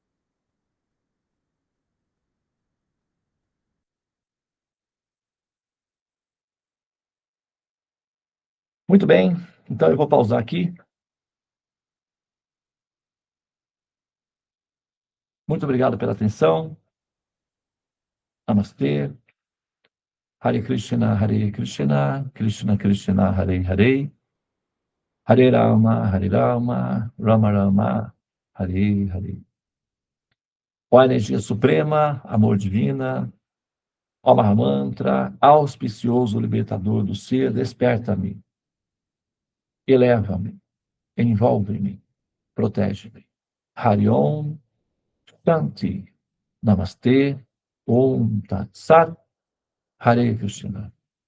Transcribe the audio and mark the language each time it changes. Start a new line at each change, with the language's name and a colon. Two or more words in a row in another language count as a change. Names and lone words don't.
Portuguese: Muito bem, então eu vou pausar aqui. Muito obrigado pela atenção. Namastê.
Sanskrit: हरे कृष्ण, कृष्ण कृष्ण, हरे हरे. हरे राम, राम राम, हरे हरे.
Portuguese: Ó energia suprema, amor divina, ó Mahamantra, auspicioso libertador do ser, desperta-me, eleva-me, envolve-me, protege-me.
Sanskrit: हरि ॐ, शान्ति, नमस्ते, ॐ तत् सत्, हरे कृष्ण.